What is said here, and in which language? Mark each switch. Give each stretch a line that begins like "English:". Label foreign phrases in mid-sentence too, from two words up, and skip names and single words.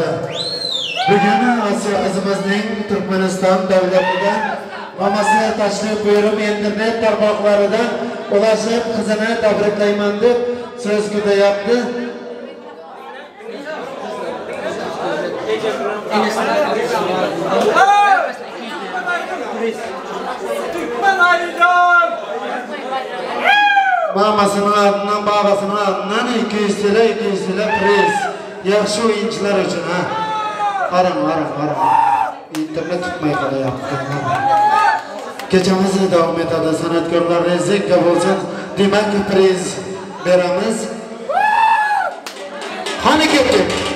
Uzbek: Bugun Osiyo qizimizning Turkmaniston davlatidan mamasini tashrif buyurib internet tarmoqlaridan ulashib qizini tabriklayman deb so'z ko'tayapti.
Turkish: Mamasının adından, babasının adından 200 TL priz.
Uzbek: Yaxshi o'yinchilar uchun ha. Qarang. İnternet tutmay qolyapti. Kechamiz davom etadi. San'atkorlar rezekka bo'lsin. Demak, priz beramiz. Qani ketdik.